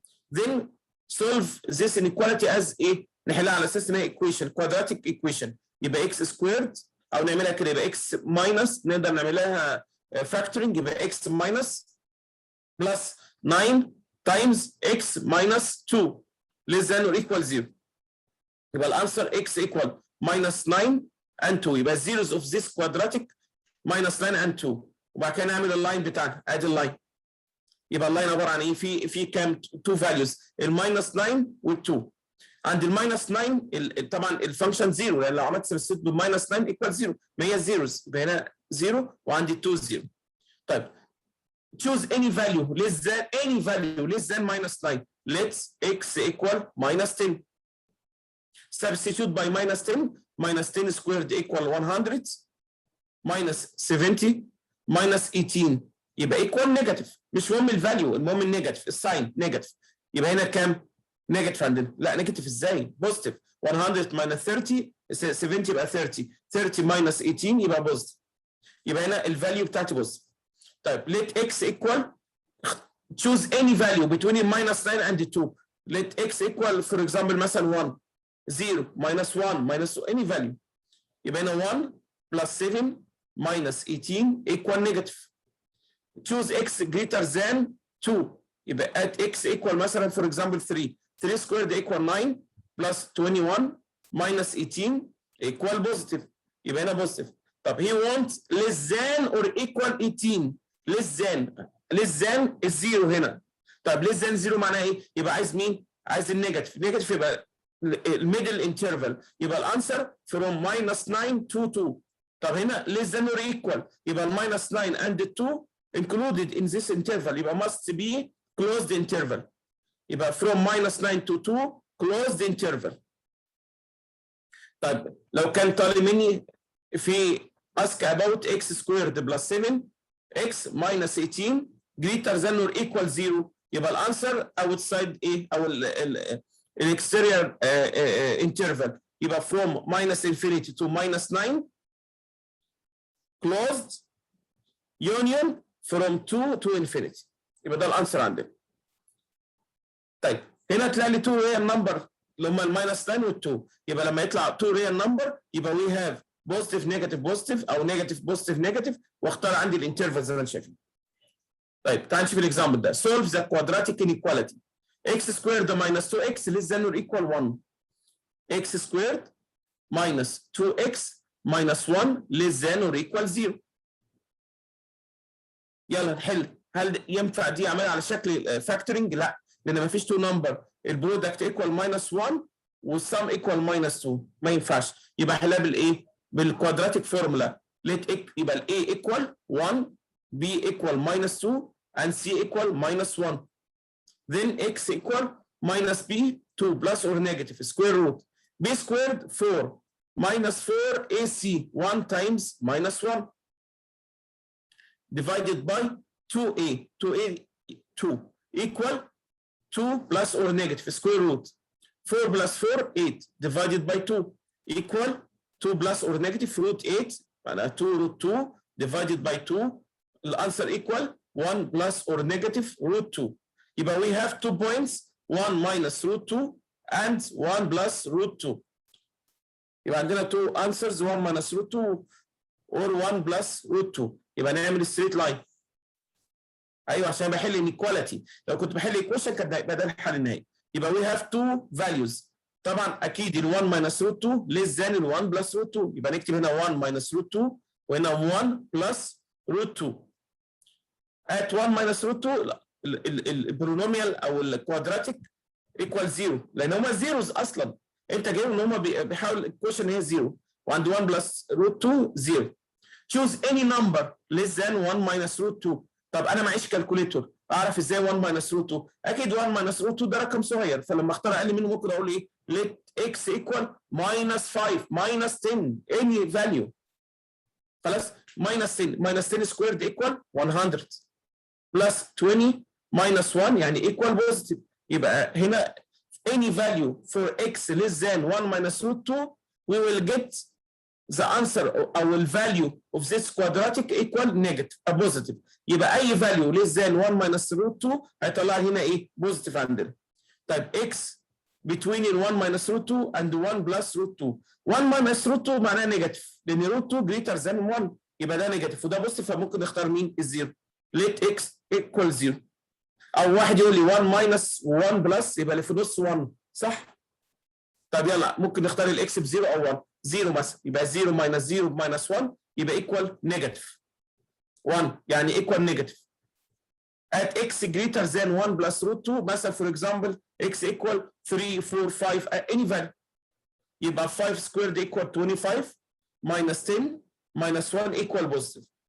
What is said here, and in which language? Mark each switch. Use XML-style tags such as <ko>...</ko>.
<en>Then solve this inequality as</en> <ar>ايه؟ نحلها على اساس ان هي</ar> <en>equation quadratic equation،</en> <ar>يبقى</ar> <en>x squared</en> <ar>او نعملها كده يبقى</ar> <en>x minus،</en> <ar>نقدر نعملها</ar> <en>factoring يبقى x minus plus 9 times x minus 2 less than or equal 0.</en> <ar>يبقى الانسر</ar> <en>x equal minus 9 and 2، يبقى zeros of this quadratic minus 9 and 2.</en> <ar>وبعد كده نعمل اللاين بتاعنا، ادي اللاين. يبقى اللاين عباره عن ايه؟ في كام؟ 2 values، الماينس 9 وال2. عند الماينس 9 طبعا الفانكشن 0، لان لو عملت سبستيت بالماينس 9</ar> <en>equal 0،</en> <ar>ما هي zeros، يبقى هنا 0 وعندي 2 0.</ar> <en>طيب choose any value less than any value less than minus 9. Let's x equal minus 10. Substitute by minus 10. Minus 10 squared equal 100. Minus 70 minus 18</en> <ar>يبقى</ar> <en>equal negative.</en> <ar>مش مهم الفاليو،</ar> <en>المهم النيجاتيف،</en> <ar>الساين نيجاتيف. يبقى هنا كام؟ نيجاتيف عندنا. لا نيجاتيف ازاي؟ بوزيتيف. 100 minus 30 70 يبقى 30 minus 18 يبقى بوزيتيف. يبقى هنا الفاليو بتاعتي بوزيتيف. طيب</ar> <en>let x equal choose any value between minus 9 and 2. Let x equal for example</en> <ar>مثلا</ar> <en>1 0 minus 1 minus 2 any value.</en> <ar>يبقى هنا</ar> <en>1 plus 7 minus 18 equal negative. Choose x greater than 2.</en> <ar>يبقى</ar> <en>at x equal مثلا for example 3 squared equal 9 plus 21 minus 18 equal positive.</en> <ar>يبقى هنا positive. طب</ar> <en>he wants less than or equal 18.</en> <ar>less than الزيرو هنا. طب less than 0 معناها ايه؟ يبقى عايز مين؟ عايز النيجاتيف. النيجاتيف يبقى الميدل انترفال، يبقى الانسر from minus 9 to 2. طب هنا</ar> <en>less than or equal يبقى minus 9 and 2 included in this interval، يبقى must be closed interval.</en> <ar>يبقى</ar> <en>from minus 9 to 2 closed interval.</en> <ar>طيب لو كان طالب مني في</ar> <en>ask about x squared plus 7 x minus 18 greater than or equal 0، يبقى الانسر outside</en> <ar>ايه؟ او الاكستيريور</ar> <en>interval، يبقى from minus infinity to minus 9 closed union from 2 to infinity.</en> <ar>يبقى ده الانسر عندنا. طيب هنا تلاقي لي 2 real number اللي هم الماينس 9 وال2، يبقى لما يطلع 2 real number يبقى</ar> <en>we have positive negative positive</en> <ar>او negative positive negative، واختار عندي الانترفال زي ما انتم شايفين. طيب تعال نشوف الاكزامبل ده.</ar> <en>solve the quadratic inequality x squared minus 2x less than or equal 1. x squared minus 2x minus 1 less than or equal 0.</en> <ar>يلا نحل. هل ينفع دي اعملها على شكل فاكتورنج؟ لا، لان ما فيش 2 نمبر، البرودكت ايكوال minus 1 والسم ايكوال minus 2، ما ينفعش. يبقى احلها بالايه؟ بالكوادراتيك فورمولا.</ar> <en>يبقى ال A equal 1 B equal minus 2 and C equal minus 1. Then X equal minus B 2 plus or negative square root B squared 4 minus 4 AC 1 times minus 1 divided by 2A 2 equal 2 plus or negative square root 4 plus 4 8 divided by 2 equal 2 plus or negative root 8</en> <ar>معناها</ar> <en>2 root 2 divided by 2. الانسر equal 1 plus or negative root 2.</en> <ar>يبقى</ar> <en>we have 2 points 1 minus root 2 and 1 plus root 2.</en> <ar>يبقى</ar> <en>عندنا 2 answers 1 minus root 2 or 1 plus root 2.</en> <ar>يبقى نعمل straight line. ايوه عشان بحل inequality، لو كنت بحل equation كان هيبقى ده الحل النهائي.</ar> <en>يبقى we have 2 values.</en> <ar>طبعا اكيد ال</ar> <en>1 minus root 2 less than ال 1 plus root 2،</en> <ar>يبقى نكتب هنا</ar> <en>1 minus root 2</en> <ar>وهنا</ar> <en>1 plus root 2. at 1 minus root 2 البولينوميال او الكوادراتيك</en> <ar>equal 0 لان هم زيروز اصلا، انت جايب ان هم بيحاول الكويشن هي 0 وعند 1 بلس روت 2 0.</ar> <en>choose any number less than 1 minus root 2.</en> <ar>طب انا معيش كالكوليتور، اعرف ازاي 1 minus root 2؟ اكيد 1 minus root 2 ده رقم صغير، فلما اختار اقل منه ممكن اقول ايه؟</ar> <en>let x equal minus 5 minus 10 any value.</en> <ar>خلاص</ar> <en>minus 10 minus 10 squared equal 100 plus 20 minus 1</en> <ar>يعني</ar> <en>equal positive.</en> <ar>يبقى</ar> <en>هنا any value for x less than 1 minus root 2 we will get the answer or value of this quadratic equal negative a positive.</en> <ar>يبقى اي</ar> <en>value less than 1 minus root 2</en> <ar>هيطلع هنا ايه؟</ar> <en>positive</en> <ar>عندنا.</ar> <en>طيب x between 1 minus root 2 and 1 plus root 2.</en> <ar>1 minus root 2 معناها نيجاتيف لان root 2 greater than 1 يبقى ده نيجاتيف وده بوزيتيف، فممكن نختار مين؟ الزيرو.</ar> <en>let x equal 0.</en> <ar>او واحد يقول لي 1 minus 1 plus يبقى اللي في النص 1 صح؟ طب يلا ممكن نختار الاكس ب 0 او 1.</ar> <en>0</en> <ar>مثلا يبقى</ar> <en>0 minus 0 minus 1 يبقى equal negative 1</en> <ar>يعني</ar> <en>equal negative. at x greater than 1 plus root 2</en> <ar>مثلا</ar> <en>for example x equal 3 4 5 any value</en> <ar>يبقى</ar> <en>5 squared equal 25 minus 10 minus 1 equal positive.</en>